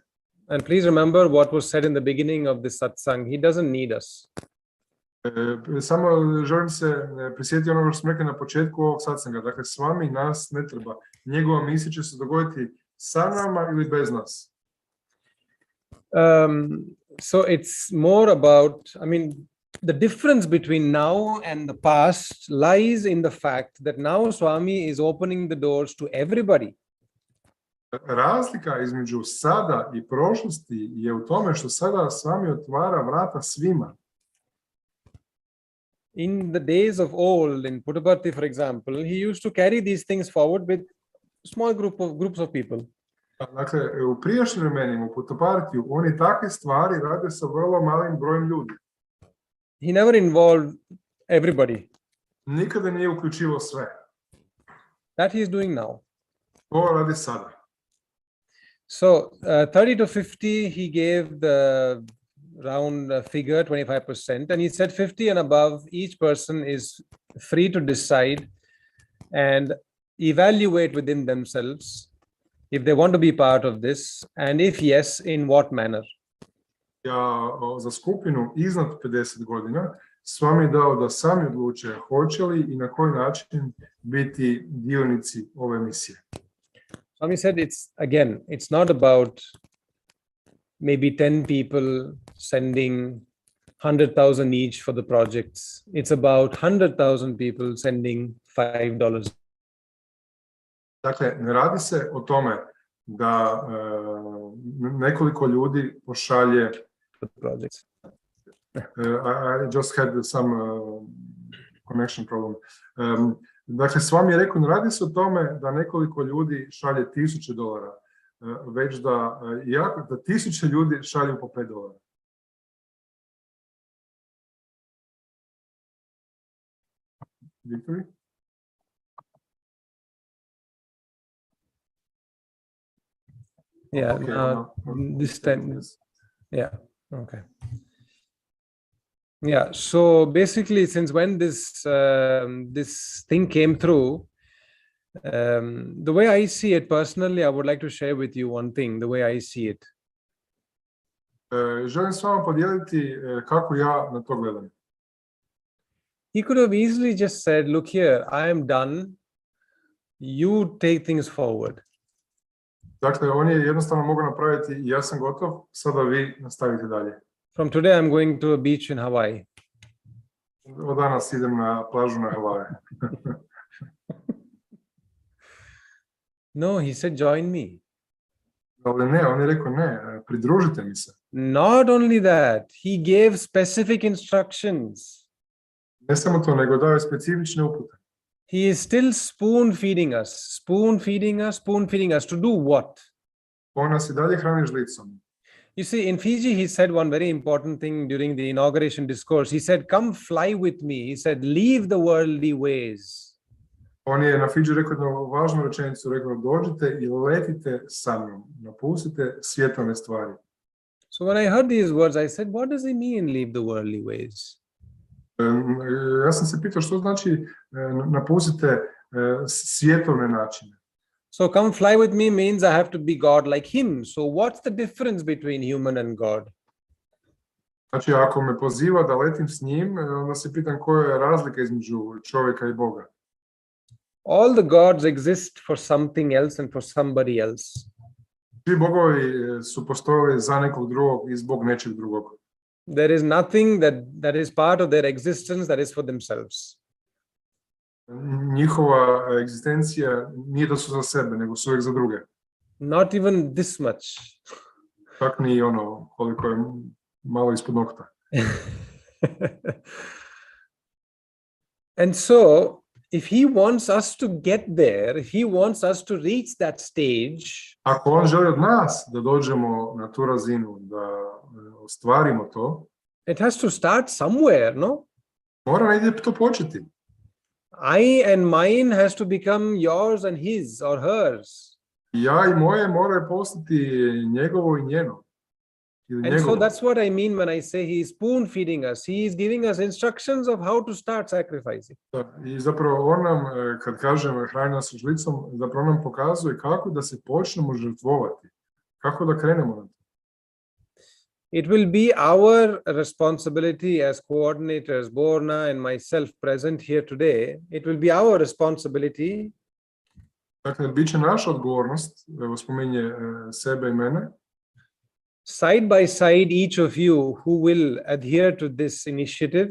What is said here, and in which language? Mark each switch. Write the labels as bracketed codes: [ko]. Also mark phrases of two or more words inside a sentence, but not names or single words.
[en] And please remember what was said in the beginning of this satsang. He doesn't need us. [hr] Samo želim se prisjetiti onoga što smo rekli na početku ovog satsanga. Dakle, Svami nas ne treba. Njegova misija će se dogoditi sa nama ili bez nas. [en] So it's more about, the difference between now and the past lies in the fact that now Swami is opening the doors to everybody. [hr] Razlika između sada i prošlosti je u tome što sada Svami otvara vrata svima. [en] In the days of old, in Puttaparthi, for example, he used to carry these things forward with small groups of people. [hr] Dakle, u prijašnjim vremenima u Puttaparthiju oni takve stvari rade sa vrlo malim brojem ljudi. [en] He never involved everybody. [hr] Nikada nije uključivao sve. [en] That he is doing now. [hr] To radi sada. [en] So 30 to 50, he gave the round figure 25%, and he said 50 and above, each person is free to decide and evaluate within themselves if they want to be part of this, and if yes, in what manner? [hr] Ja za skupinu iznad 50 godina Svami je dao da sami odluče hoće li i na koji način biti dionici ove misije. [en] Swami said it's not about maybe 10 people sending 100,000 each for the projects. It's about 100,000 people sending $5. [hr] Dakle, ne radi se o tome da nekoliko ljudi pošalje [en] Projects. I just had some connection problem. [hr] Dakle, Svami je rekao, ne radi se o tome da nekoliko ljudi šalje $1000, već da 1000 ljudi šalju po $5. [en] Victory? Yeah, Okay, this time, yeah, okay. Yeah, so basically, since when this thing came through, the way I see it personally, I would like to share with you one thing, the way I see it. [hr] Želim s vama podijeliti kako ja na to gledam. [en] He could have easily just said, look here, I am done, you take things forward. [hr] Dakle, on je jednostavno mogao napraviti, ja sam gotov, sada vi nastavite dalje. [en] From today, I'm going to a beach in Hawaii. [hr] Od danas idem na plažu na Havaje. [en] No, he said, join me. [hr] Ali ne, on je rekao ne, pridružite mi se. [en] Not only that, he gave specific instructions. [hr] Ne samo to, nego dao je specifične upute. [en] He is still spoon feeding us. To do what? [hr] On nas i dalje hrani žlicom. [en] You see, in Fiji, he said one very important thing during the inauguration discourse. He said, come fly with me. He said, leave the worldly ways. [hr] On je na Fidži rekao jednu važnu rečenicu, rekao, dođite i letite sa mnom, napustite svjetovne stvari. [en] So when I heard these words, I said, what does he mean, leave the worldly ways? [hr] Ja sam se pitao što znači napustite svjetovne načine. [en] So come fly with me means I have to be God like him. So what's the difference between human and God? [hr] Znači, ako me poziva da letim s njim, onda se pitam koja je razlika između čovjeka i Boga. [en] All the gods exist for something else and for somebody else. [hr] Svi bogovi su postojali za nekog drugog i zbog nečeg drugog. [en] There is nothing that is part of their existence that is for themselves. [hr] Njihova egzistencija nije da su za sebe, nego su uvijek za druge. [en] Not even this much. [hr] Čak ni ono koliko je malo ispod nokta. [en] And so, if he wants us to get there, if he wants us to reach that stage, [hr] ako on želi od nas da dođemo na tu razinu, da ostvarimo to, [en] it has to start somewhere, no? [hr] mora negdje to početi. [en] I and mine has to become yours and his or hers. [hr] Ja i moje moraju postati njegovo i njeno. [en] And so that's what I mean when I say he is spoon feeding us. He is giving us instructions of how to start sacrificing. [hr] I zapravo on nam, kad kažem hrani nas žlicom, zapravo nam pokazuje kako da se počnemo žrtvovati. Kako da krenemo na to. [en] It will be our responsibility as coordinators, Borna and myself present here today. It will be our responsibility. [hr] Dakle, bit će naša odgovornost, evo spominje sebe i mene. [en] Side by side, each of you who will adhere to this initiative.